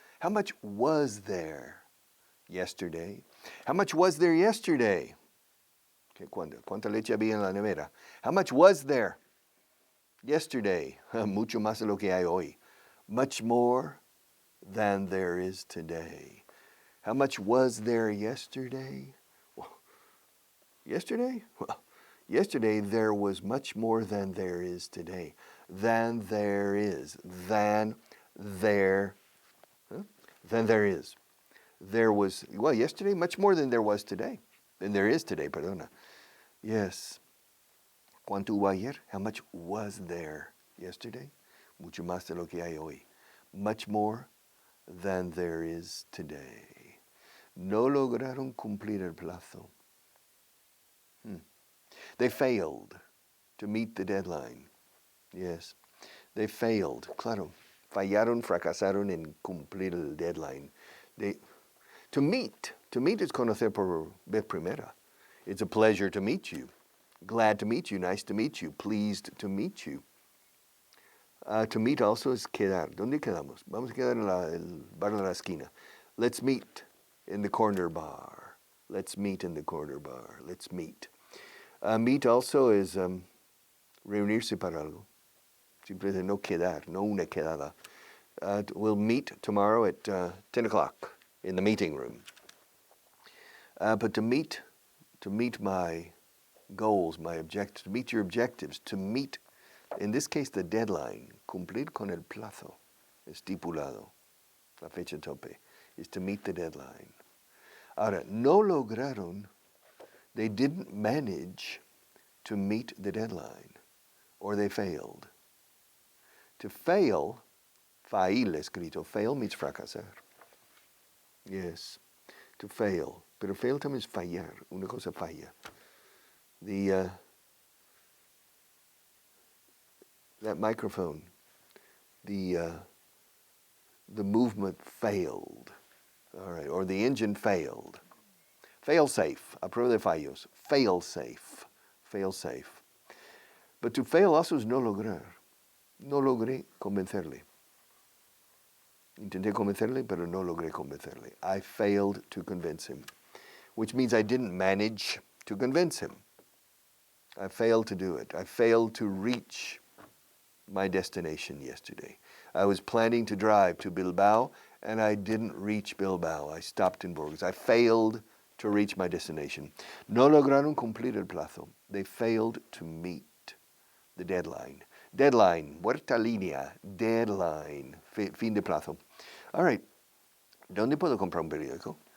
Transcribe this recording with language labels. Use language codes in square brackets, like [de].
[en] How much was there yesterday? How much was there yesterday? [es] ¿Cuánta leche había en la nevera? [en] How much was there yesterday? [es] Mucho más de lo que hay hoy. [en] Much more than there is today. How much was there yesterday? Well, yesterday? Well, yesterday there was much more than there is today. Than there is. Than there. Than there is. There was, well, yesterday, much more than there was today. Than there is today, [es] perdona. [en] Yes. [es] ¿Cuánto hubo ayer? [en] How much was there yesterday? [es] Mucho más de lo que hay hoy. [en] Much more than there is today. [es] No lograron cumplir el plazo. [en] They failed to meet the deadline. Yes, they failed. [es] Claro, fallaron, fracasaron en cumplir el deadline. [en] To meet is [es] conocer por vez primera. [en] It's a pleasure to meet you. Glad to meet you, nice to meet you, pleased to meet you. To meet also is quedar. [es] ¿Dónde quedamos? Vamos a quedar en el bar de la esquina. [en] Let's meet in the corner bar. Let's meet in the corner bar. Let's meet. Meet also is [es] reunirse para algo. Simplemente no quedar, no una quedada. [en] We'll meet tomorrow at 10 o'clock in the meeting room. But to meet my goals, my objectives, to meet your objectives, to meet, in this case, the deadline, [es] cumplir con el plazo, estipulado, la fecha tope, [en] is to meet the deadline. [es] Ahora, no lograron, [en] they didn't manage to meet the deadline, or they failed. To fail, fail escrito, fail means fracasar. Yes, to fail. [es] Pero fail también es fallar, una cosa falla. [en] That microphone, the movement failed, all right, or the engine failed. Fail safe, [es] a prueba de fallos, [en] fail safe, fail safe. But to fail also is no lograr. [es] No logré convencerle. Intenté convencerle, pero no logré convencerle. [en] I failed to convince him, which means I didn't manage to convince him. I failed to do it. I failed to reach my destination yesterday. I was planning to drive to Bilbao, and I didn't reach Bilbao. I stopped in Burgos. I failed to reach my destination. [es] No lograron cumplir el plazo. [en] They failed to meet the deadline. [es] Deadline, muerta línea, deadline, fin de plazo. [en] All right, [es] ¿dónde puedo comprar un periódico?